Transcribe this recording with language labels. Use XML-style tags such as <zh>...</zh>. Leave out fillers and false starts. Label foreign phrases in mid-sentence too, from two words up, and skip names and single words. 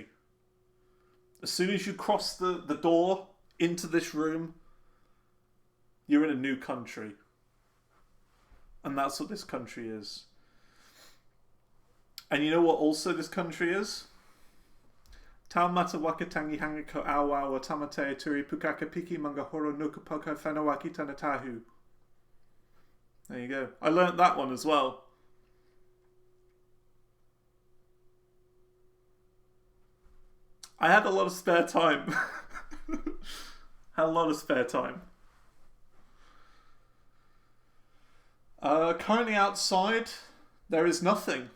<en>As soon as you cross the door into this room, you're in a new country. And that's what this country is. And you know what also this country is? Taumata wakatangi hangako awa wa tamate turi pukaka piki mangahoro nukupoka whanawaki tanatahu. There you go. I learnt that one as well. I had a lot of spare time. Had a lot of spare time. Currently outside, there is nothing.</en>